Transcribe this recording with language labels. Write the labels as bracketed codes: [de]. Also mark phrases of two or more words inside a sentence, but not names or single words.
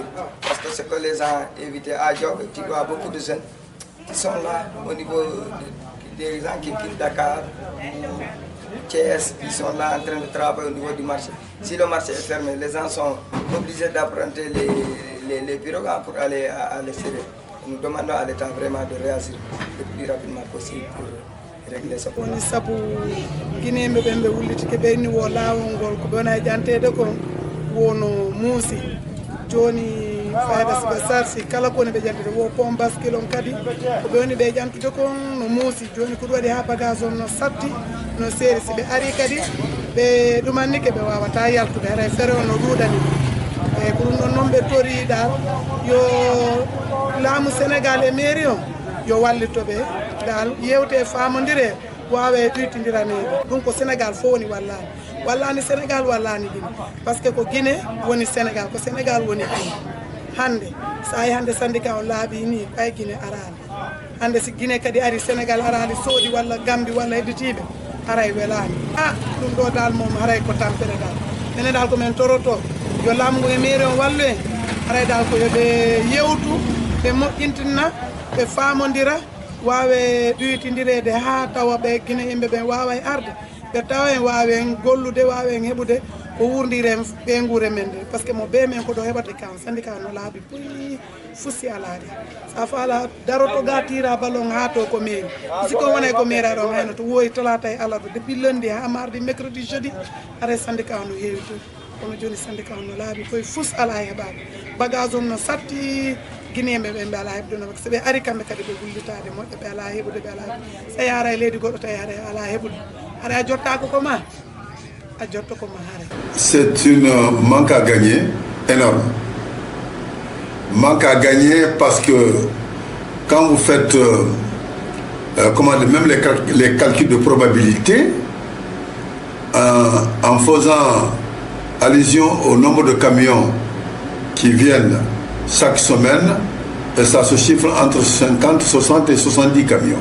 [fr] Parce que ce que les gens évitent à Diaobé, tu vois beaucoup de jeunes qui sont là au niveau des gens qui quittent Dakar. Thiès, qui sont là en train de travailler au niveau du marché. Si le marché est fermé, les gens sont obligés d'emprunter les pirogues pour aller à l'extérieur. Nous demandons à l'État vraiment de réagir le plus rapidement possible pour régler ce problème. [ff] Sabu Guinée ɓe ɓe wullitike ɓeyni wo laawol ngol ko ɓe jantede ko wono muusi joni fayda siɓe sarsi kala koni ɓe jantede wo [fr] pont bascule [ff] on kadi ko ɓe woni ɓe jantude kon no muusi joni ko ɗum waɗi ha bagage on no satti no seeri si ɓe ari kadi ɓe ɗumannike ɓe wawata yaltude haray fere o no ɗuuɗani eyyi ko ɗum ɗon noon ɓe tori dal yo laamu sénégal e mairie o yo wallitoɓe dal yewte famodire wawe ɗuytodiranede ɗum ko sénégal fof woni wallani sénégal wallani Guinée [fr] par ce que [ff] ko Guinée woni sénégal ko sénégal woni Guinée hande sa yi hande syndicat o laaɓi ni ɓay Guinée arani hande si Guinée kadi ari sénégal arani soodi walla Gambie walla hedditiɓe haray welani ɗum ɗo dal mom haray ko tampere dal minen dal komin toroto yo laamu e mairie on wallu en haray dal ko yoɓe yewtu ɓe moƴƴintinna ɓe famodira wawe ɗuytindirede ha tawa ɓe Guinée yimɓe ɓe wawa arde ɓe tawa en wawi en gollude wawi en heɓude ko wurdiren ɓe guure men nde [fr] par ce que [ff] mo be men ko ɗo heɓate kan syndicat no laaɓi puyi fusi alaade sa faala daroto ga tira ballon ha to ko mairie siko wona ko mairie aɗon hayno to woyi talata e alarba [fr] depuis lundi [ff] ha [fr] mardi mercredi jeudi [ff] are syndicat no heewi to kono joni syndicat no laaɓi koye fus ala heɓade bagage on no satti guinéɓe ɓe ala heɓde no so ɓe ari kamɓe kadi ɓe gullitade moƴƴo ɓe ala heɓude ɓe ala so yara e leydi goɗɗo tawi haɗa ala heɓude haɗa a jottako ko ma a jotto ko ma haare. [fr] C'est une manque à gagner énorme. Manque à gagner parce que quand vous faites même les calculs de probabilité en faisant allusion au nombre de camions qui viennent chaque semaine, ça se chiffre entre 50, 60 et 70 camions.